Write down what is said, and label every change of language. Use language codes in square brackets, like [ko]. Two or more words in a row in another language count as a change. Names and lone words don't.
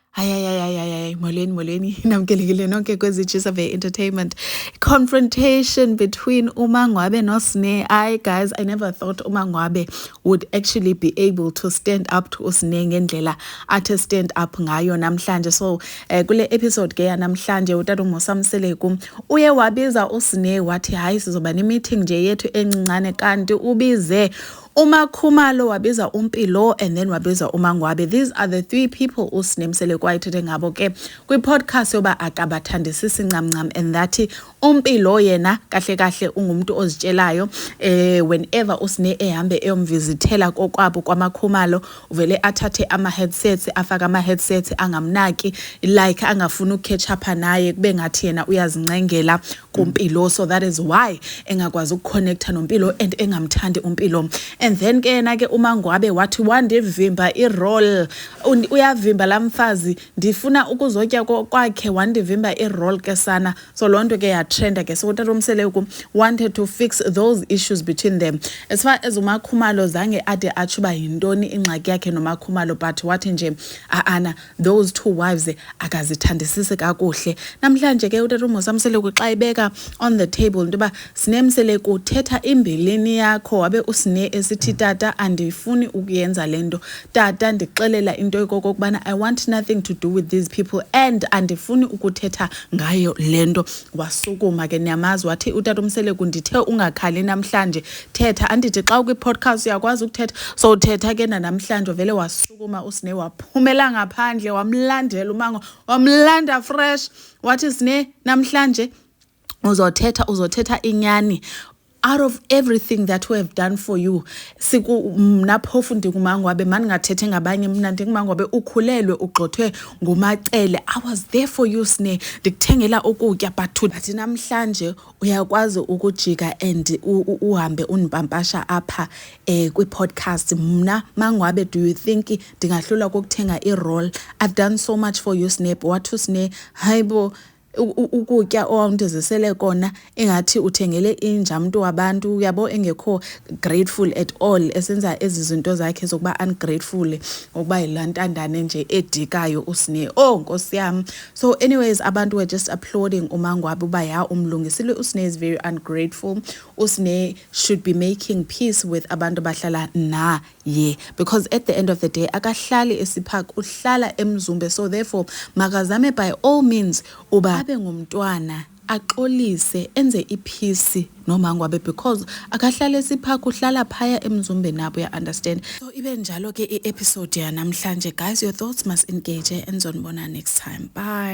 [xh] Hayi, molweni namkelekile nonke kwezitshiza ve-entertainment. [en] Confrontation between uMangwabe noSneh. Guys, I never thought uMangwabe would actually be able to stand up to uSneh [xh] ngendlela athe [en] stand up [xh] ngayo namhlanje. So kule episode ke yanamhlanje uTata uMosamseleku uye wabiza uSneh wathi hayi sizoba ne-meeting nje yethu encincane, kanti ubize uMakhumalo, wabiza uMpilo, [en] and then [xh] wabiza uMangwabe. [en] These are the three people uSneh Mseleku [xh] ayithethe ngabo ke kwi-podcast yoba akabathandisisi ncamncam, [en] and that [xh] uMpilo yena kahle kahle ungumuntu ozitshelayo whenever uSneh ehambe eyomvizithela kokwabo kwaMakhumalo uvele athathe ama-headsets, afake ama-headsets angamnaki, like angafuni ukuketch up naye, kube ngathi yena uyazincengela kuMpilo. So that is why engakwazi ukukhonektha noMpilo and engamthandi uMpilo. And then ke yena ke uMangwabe wathi wandivimba i-role, uyavimba lamfazi, ndifuna ukuzotya kwakhe, wandivimba i-role ke sana. [en] So [xh] lonto ke yatrenda ke, [en] so uTata uMseleku wanted to fix those issues between them. As far as [xh] uMakhumalo zange ade atsho uba yintoni ingxaki yakhe noMakhumalo, but wathi nje [en] those two wives [xh] akazithandisisi kakuhle. Namhlanje ke uTata uMosamseleku xa ibeka [en] on the table [xh] into yoba Sneh Mseleku thetha imbilini yakho, wabe uSneh esithi tata andifuni ukuyenza lento, tata ndixelela into yokokubana [en] I want nothing to do with these people [xh] and andifuni ukuthetha ngayo lento. Wasukuma ke niyamazi, wathi uTata uMseleku ndithe ungakhali namhlanje, thetha. Andithi xa ukwi-podcast uyakwazi ukuthetha, so thetha ke namhlanje. Vele wasukuma uSneh waphumela ngaphandle, wamlandela uMango, wamlanda fresh, wathi Sneh namhlanje uzothetha inyani. [en] Out of everything that we have done for you, [xh] mna phofu ndingumangwabe, mandingathethe ngabanye, mna ndingumangwabe, ukhulelwe ugxothwe ngumacele. [en] I was there for you [xh] Sneh, ndikuthengela ukutya, but namhlanje uyakwazi ukujika and uhambe unipampasha apha kwi-podcast. Mna Mangwabe, [en] do you think [xh] ndingahlula ukuthenga i-role? [en] I've done so much for you Sneh. [xh] Wathi uSneh hayibo ukutya owawundizisele kona engathi uthengele inja mntu wabantu, uyabo, engekho [en] grateful at all, [xh] esenza ezi zinto zakhe zokuba ungrateful, ngokuba yilantandane nje edikayo uSneh. [zu] Nkosi yami. [en] So anyways, abantu were just applauding uMangwabe [xh] uba ya umlungisile [en] uSneh is very ungrateful. uSneh should be making peace with [xh] abantu bahlala naye, [en] because at the end of the day [xh] akahlali eSiphaka, uhlala eMzumbe. So therefore makazame [en] by all means [xh] uba abe ngumntwana, axolise, enze ipeace noMangwabe, because akahlala eSiphaka, uhlala phaya eMzumbe nabo, ya understand. So ibe njalo ke i-episode yanamhlanje. [en] Guys, your thoughts must engage and zonibona next time. Bye.